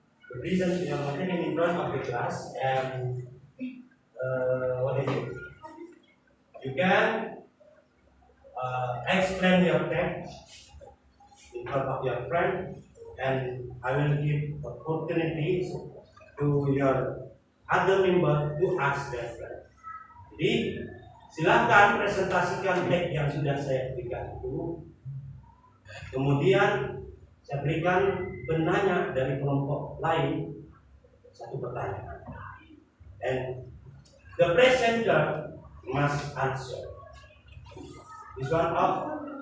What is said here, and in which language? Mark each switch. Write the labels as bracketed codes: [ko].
[en] To present your material in front of the class, and what is it? You can explain your text in front of your friend, and I will give opportunities to your other member to ask their friend. [id] Jadi silakan presentasikan teks yang sudah saya berikan itu. Kemudian saya berikan penanya dari kelompok lain satu pertanyaan. [en] And the presenter must answer. This one up.